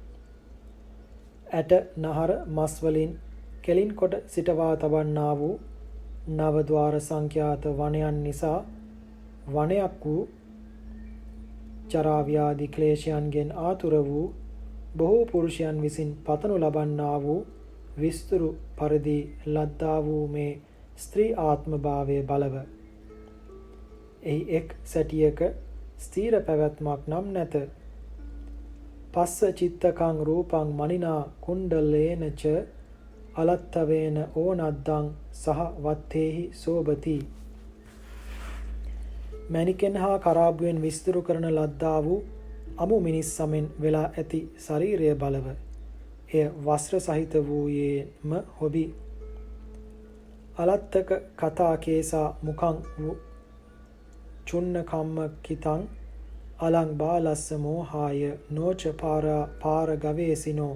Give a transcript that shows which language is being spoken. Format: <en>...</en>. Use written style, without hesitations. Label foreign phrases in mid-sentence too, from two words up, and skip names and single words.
<si>ඇට නහර මස් වලින් කෙලින් කොට සිටවා තබන්නා වූ නවද්වාර සංඛ්‍යාත වනයන් නිසා වනයක් වූ ජරා ව්‍යාධි ක්ලේශයන්ගෙන් ආතුර වූ බොහෝ පුරුෂයන් විසින් පතනු ලබන්නා වූ විස්තරු පරිදි ලද්දා වූ මේ ස්ත්‍රී ආත්ම භාවය බලව. එහි එක් සැටියක ස්ථීර පැවැත්මක් නම් නැත.</si> <pi>පස්ස චිත්තකං රූපං මනිනා කුණ්ඩලේන ච අලත්තවේන ඕනද්දං සහ වත්තේහි සෝබති.</pi> <si>මණිකෙන් හා කරාබුවෙන් විස්තරු කරන ලද්දා වූ අමු මිනිස් සමෙන් වෙලා ඇති ශරීරය බලව. එය වස්ත්‍ර සහිත වූයේම හොබි.</si> <pi>අලත්තක කතා කේසා මුකං චුන්න කම්ම කිතං අලං බාලස්ස මෝහාය නෝච පාර ගවේසිනෝ.</pi>